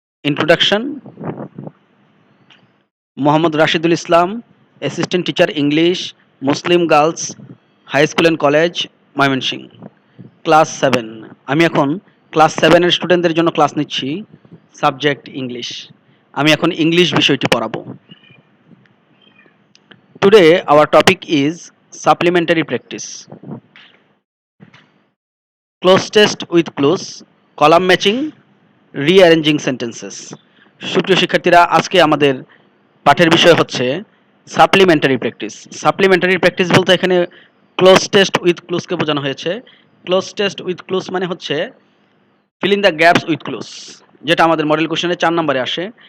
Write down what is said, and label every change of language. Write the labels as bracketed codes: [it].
[en] Introduction: Mohammad Rashidul Islam, assistant teacher English, Muslim girls high school and college, Mymensingh, class 7। [bn] আমি এখন class 7-এর স্টুডেন্টদের জন্য class নিচ্ছি, সাবজেক্ট ইংলিশ। আমি এখন ইংলিশ বিষয়টি পড়াবো। [en] Today our topic is supplementary practice. Close test with clues, column matching, rearranging sentences. [bn] সুপ্রিয় শিক্ষার্থীরা, আজকে আমাদের পাঠের বিষয় হচ্ছে সাপ্লিমেন্টারি প্র্যাকটিস। সাপ্লিমেন্টারি প্র্যাকটিস বলতে এখানে ক্লোজ টেস্ট উইথ ক্লুজকে বোঝানো হয়েছে। ক্লোজ টেস্ট উইথ ক্লুজ মানে হচ্ছে fill in the gaps with clues, যেটা আমাদের মডেল কোশ্চেনে 4 নম্বরে আসে।